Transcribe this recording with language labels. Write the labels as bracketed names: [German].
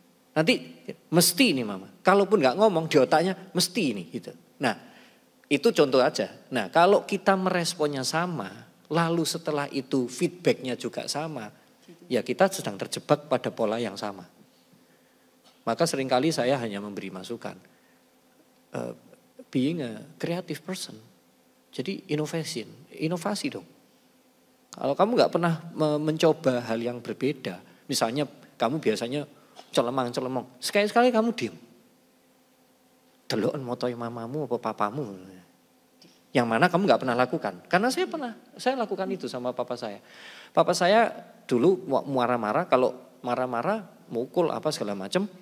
[Indonesian] Nanti mesti nih mama. Kalaupun nggak ngomong di otaknya mesti nih gitu. Nah itu contoh aja. Nah kalau kita meresponnya sama, lalu setelah itu feedbacknya juga sama, ya kita sedang terjebak pada pola yang sama. Maka seringkali saya hanya memberi masukan. [English] Being a creative person. [Indonesian] Jadi inovasi dong. Kalau kamu nggak pernah mencoba hal yang berbeda. Misalnya kamu biasanya celemang-celemong. Sekali-sekali kamu diem. [Javanese] Deloken motoi mamamu apa papamu. [Indonesian] Yang mana kamu nggak pernah lakukan. Karena saya lakukan itu sama papa saya. Papa saya dulu marah-marah, kalau marah-marah, mukul apa segala macam.